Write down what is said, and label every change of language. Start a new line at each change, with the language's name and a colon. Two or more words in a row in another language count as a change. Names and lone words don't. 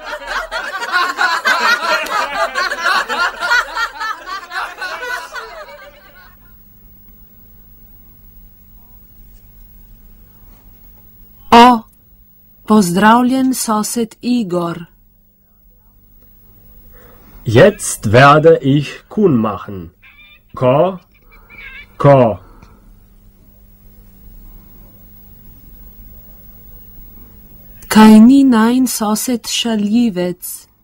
Slovenian: O, pozdravljen sosed Igor.
German: Jetzt werde ich Kuhn machen.
Slovenian: Ko. Kaj ni najin sosed šaljivec?